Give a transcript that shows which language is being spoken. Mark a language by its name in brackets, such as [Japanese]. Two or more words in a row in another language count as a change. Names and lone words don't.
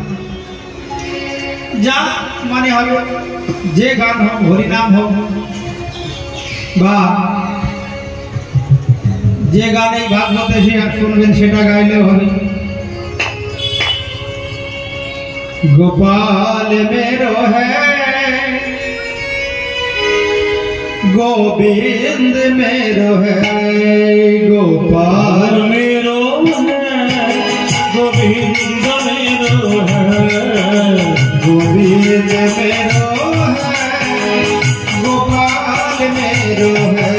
[Bangla] যা মানে হবে, যে গান হোক, হরিনাম হোক বা যে গান এই ভাগবতে সে শুনবেন সেটা গাইলেও হবে। [Hindi] गोपाल मेरो है गोविंद मेरो है, गोपाल मेरो है गोविंद मेरो है, गोविंद मेरो है, गोपाल मेरो है,